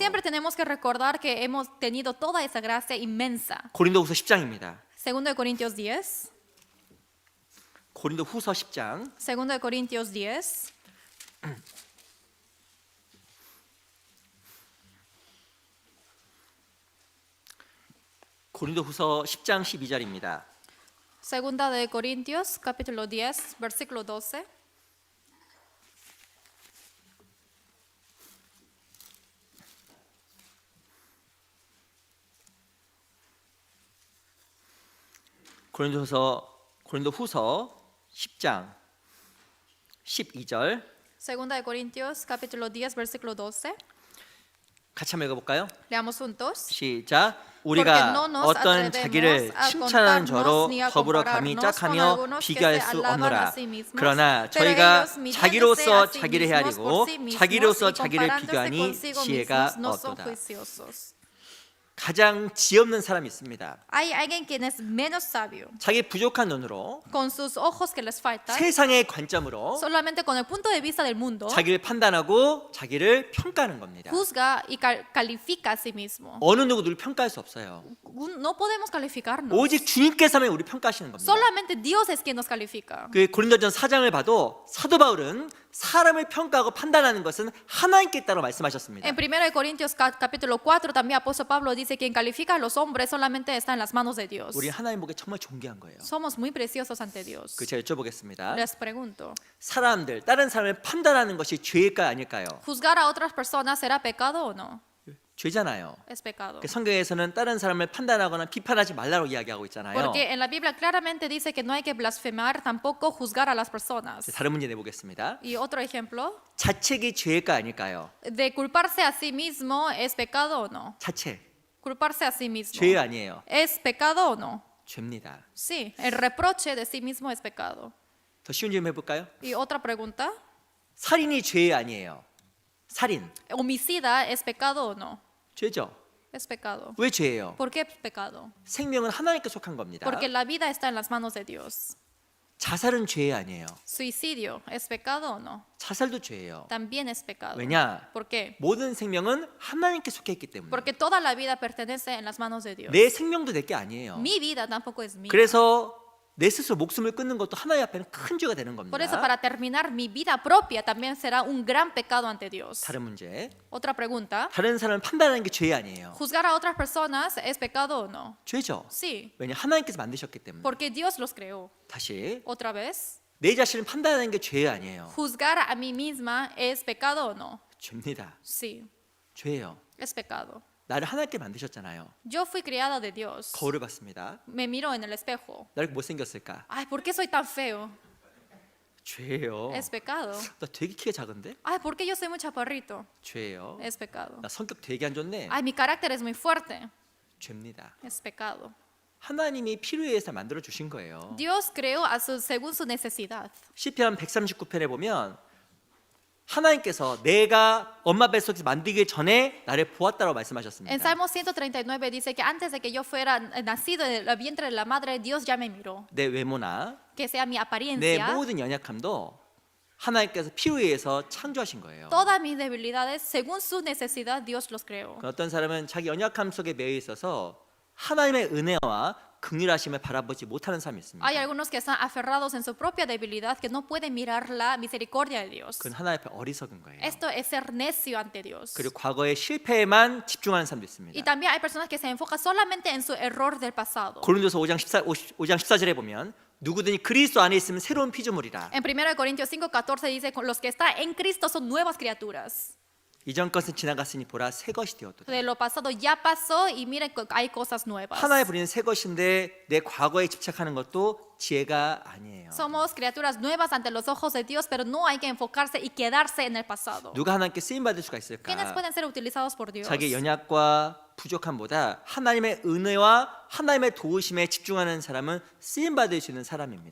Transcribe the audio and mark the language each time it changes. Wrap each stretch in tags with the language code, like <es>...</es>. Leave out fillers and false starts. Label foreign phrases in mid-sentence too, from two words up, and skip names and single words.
<es>Siempre tenemos que recordar que hemos tenido toda esa gracia inmensa.</es> <ko>고린도후서 10장입니다.</ko> <es>Segundo de Corintios 10.</es> <ko>고린도후서 10장</ko> <es>Segundo de Corintios 10.</es> <ko>고린도후서 10장 12절입니다.</ko> <es>Segunda de Corintios, capítulo 10, versículo 12.</es> <ko>고린도후서 10장 12절</ko> <es>Segunda de Corintios, capítulo 10, versículo 12.</es> <ko>같이 한번 읽어볼까요?</ko> <es>Leamos juntos.</es> <ko>시작.</ko> <es>Porque</es> <ko>우리가</ko> <es>no nos</es> <ko>어떤</ko> <es>atrevemos</es> <ko>자기를</ko> <es>a</es> <ko>칭찬하는</ko> <es>contarnos</es> <ko>저로</ko> <es>ni a</es> <ko>더불어 감히</ko> <es>compararnos con</es> <ko>짝하며</ko> <es>algunos que</es> <ko>비교할</ko> <es>se</es> <ko>수</ko> <es>alaban</es> <ko>없노라.</ko> <es>a sí mismos,</es> <ko>그러나</ko> <es>pero</es> <ko>저희가</ko> <es>ellos midiéndose</es> <ko>자기로서</ko> <es>a sí</es> <ko>자기를</ko> <es>mismos</es> <ko>헤아리고</ko> <es>por sí mismos</es> <ko>자기로서</ko> <es>y</es> <ko>자기를</ko> <es>comparándose</es> <ko>비교하니</ko> <es>consigo</es> <ko>지혜가</ko> <es>mismos no son</es> <ko>얻도다.</ko> <es>juiciosos.</es> <ko>가장 지혜 없는 사람이 있습니다.</ko> <es>Hay alguien quien es menos sabio,</es> <ko>자기 부족한 눈으로</ko> <es>con sus ojos que les faltan,</es> <ko>세상의 관점으로</ko> <es>solamente con el punto de vista del mundo,</es> <ko>자기를 판단하고 자기를 평가하는 겁니다.</ko> <es>juzga y califica a sí mismo.</es> <ko>어느 누구도 평가할 수 없어요.</ko> <es>No podemos calificarnos.</es> <ko>오직 주님께서만 우리 평가하시는 겁니다.</ko> <es>Solamente Dios es quien nos califica.</es> <ko>그 고린도전 4장을 봐도 사도 바울은 사람을 평가하고 판단하는 것은 하나님께 있다고 말씀하셨습니다.</ko> <es>En 1 de Corintios capítulo 4 también apóstol Pablo dice que quien califica a los hombres solamente está en las manos de Dios.</es> <ko>우리 하나님 보기에 정말 존귀한 거예요.</ko> <es>Somos muy preciosos ante Dios.</es> <ko>그 제가 여쭤보겠습니다.</ko> <es>Les pregunto,</es> <ko>사람들, 다른 사람을 판단하는 것이 죄일까요, 아닐까요?</ko> <es>¿juzgar a otras personas será pecado o no?</es> <ko>죄잖아요.</ko> <es>Es pecado.</es> <ko>성경에서는 다른 사람을 판단하거나 비판하지 말라고 이야기하고 있잖아요.</ko> <es>Porque en la Biblia claramente dice que no hay que blasfemar, tampoco juzgar a las personas.</es> <ko>다른 문제 내보겠습니다.</ko> <es>Y otro ejemplo,</es> <ko>자책이 죄일까 아닐까요?</ko> <es>de culparse a sí mismo, ¿es pecado o no?</es> <ko>자책,</ko> <es>Culparse a sí mismo.</es> <ko>죄 아니에요.</ko> <es>¿Es pecado o no?</es> <ko>죄입니다.</ko> <es>Sí, el reproche de sí mismo es pecado.</es> <ko>더 쉬운 질문 해볼까요?</ko> <es>Y otra pregunta,</es> <ko>살인이 죄 아니에요. 살인</ko> <es>¿homicida es pecado o no?</es> <ko>죄죠.</ko> <es>Es pecado.</es> <ko>왜 죄예요?</ko> <es>¿Por qué es pecado?</es> <ko>생명은 하나님께 속한 겁니다.</ko> <es>Porque la vida está en las manos de Dios.</es> <ko>자살은 죄 아니에요.</ko> <es>¿Suicidio es pecado o no?</es> <ko>자살도 죄예요.</ko> <es>También es pecado.</es> <ko>왜냐?</ko> <es>¿Por qué?</es> <ko>모든 생명은 하나님께 속해 있기 때문에.</ko> <es>Porque toda la vida pertenece en las manos de Dios.</es> <ko>내 생명도 내 게 아니에요.</ko> <es>Mi vida tampoco es mía.</es> <ko>그래서 내 스스로 목숨을 끊는 것도 하나님 앞에는 큰 죄가 되는</ko> <es>Por eso,</es> <ko>겁니다.</ko> <es>para terminar, mi vida propia también será un gran pecado ante Dios.</es> <ko>다른 문제.</ko> <es>Otra pregunta.</es> <ko>다른 사람을 판단하는 게 죄 아니에요.</ko> <es>¿Juzgar a otras personas es pecado o no?</es> <ko>죄죠.</ko> <es>Sí,</es> <ko>왜냐 하나님께서 만드셨기 때문에.</ko> <es>porque Dios los creó.</es> <ko>다시</ko> <es>Otra vez.</es> <ko>내 자신을 판단하는 게 죄 아니에요.</ko> <es>¿Juzgar a mí misma es pecado o no?</es> <ko>죄입니다.</ko> <es>Sí,</es> <ko>죄예요.</ko> <es>es pecado.</es> <ko>나를 하나님께 만드셨잖아요.</ko> <es>Yo fui criada de Dios.</es> <ko>거울을 봤습니다.</ko> <es>Me miro en el espejo.</es> <ko>나를 못생겼을까?</ko> <es>Ay, ¿por qué soy tan feo?</es> <ko>죄예요.</ko> <es>Es pecado.</es> <ko>나 되게 키가 작은데?</ko> <es>Ay, ¿por qué yo soy muy chaparrito?</es> <ko>죄예요.</ko> <es>Es pecado.</es> <ko>나 성격 되게 안 좋네.</ko> <es>Ay, mi carácter es muy fuerte.</es> <ko>죄입니다.</ko> <es>Es pecado.</es> <ko>하나님이 필요에 의해서 만들어 주신 거예요.</ko> <es>Dios creó según su necesidad.</es> <ko>시편 139편에 보면 하나님께서 내가 엄마 뱃속에서 만들기 전에 나를 보았다고</ko> <es>En</es> <ko>말씀하셨습니다.</ko> <es>Salmo 139 dice que antes de que yo fuera nacido en el vientre de la madre, Dios ya me miró.</es> <ko>내 외모나</ko> <es>Que sea mi</es> <ko>내</ko> <es>apariencia,</es> <ko>모든 연약함도 하나님께서 필요에 의해서 창조하신 거예요.</ko> <es>todas mis debilidades, según su necesidad, Dios los creó.</es> <ko>어떤 사람은 자기 연약함 속에 매여 있어서 하나님의 은혜와 긍휼하심을 바라보지 못하는 사람이 있습니다.</ko> <es>Hay algunos que están aferrados en su propia debilidad que no pueden mirar la misericordia de Dios.</es> <ko>그건 하나님 앞에 어리석은 거예요.</ko> <es>Esto es ser necio ante Dios.</es> <ko>그리고 과거의 실패에만 집중하는 사람도</ko> <es>Y</es> <ko>있습니다.</ko> <es>también hay personas que se enfocan solamente en su error del pasado.</es> <ko>고린도서 5장 14절에 보면 누구든지 그리스도 안에 있으면 새로운 피조물이라.</ko> <es>En 1 Corintios 5:14 dice, los que están en Cristo son nuevas criaturas.</es> <ko>이전 것은 지나갔으니 보라 새 것이 되었도다.</ko> <es>De lo pasado ya pasó y miren, hay cosas nuevas.</es> <ko>하나의 부리는 새 것인데 내 과거에 집착하는 것도 지혜가 아니에요.</ko> <es>Somos criaturas nuevas ante los ojos de Dios, pero no hay que enfocarse y quedarse en el pasado.</es> <ko>누가 하나님께 쓰임 받을 수가</ko> <es>¿Quiénes</es> <ko>있을까?</ko> <es>pueden ser utilizados por Dios?</es> <ko>자기 연약과 부족함보다 하나님의 은혜와 하나님의 도우심에 집중하는 사람은 쓰임 받을 수 있는 사람입니다.</ko>